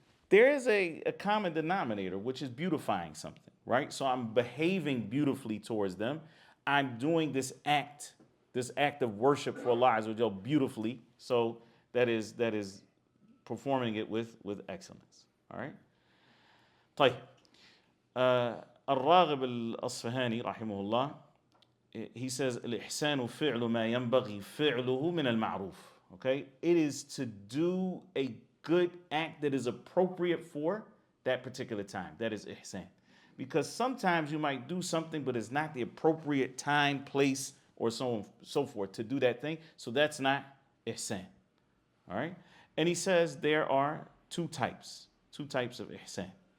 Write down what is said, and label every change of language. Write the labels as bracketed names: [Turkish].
[English] There is a common denominator, which is beautifying something, right? So I'm behaving beautifully towards them. I'm doing this act of worship for Allah Azza wa Jal beautifully. So that is performing it with excellence. All right? [Arabic] طيب. الراغب الأصفهاني رحمه الله, [English] he says [Arabic] الإحسان فعل ما ينبغي فعله من المعروف. [English] Okay? It is to do a good act that is appropriate for that particular time. That is ihsan. Because sometimes you might do something, but it's not the appropriate time, place, or so on, so forth to do that thing. So that's not ihsan. All right? And he says there are two types of ihsan.